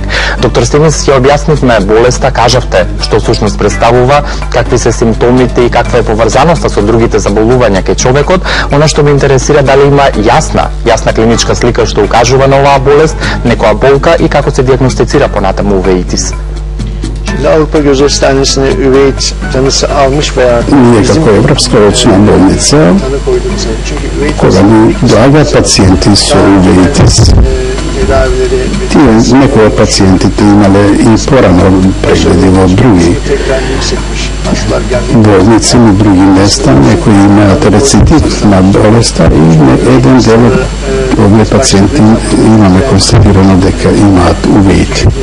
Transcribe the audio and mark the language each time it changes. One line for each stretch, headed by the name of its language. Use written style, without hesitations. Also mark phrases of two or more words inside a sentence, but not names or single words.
Macedonian: Доктор Семис, ќе објаснивме болеста, кажавте што всушност представува, какви се симптомите и каква е поврзаноста со другите заболувања кај човекот. Она што ме интересира, дали има јасна клиничка слика што укажува на оваа болест, некоја болка и како се дијагностицира понатаму увеитис.
Turkish: Avrupa Göz Hastanesi'ne üveit tanısı almış veya
Macedonian: Ние како Европска очна болница, кога ни доаѓаат пациенти со увеитис, тие некои од пациентите имале и порано прегледи во други болници и други места, некои имаат рецидив на болеста и еден дел од овие пациенти имаме констатирано дека имаат увеити.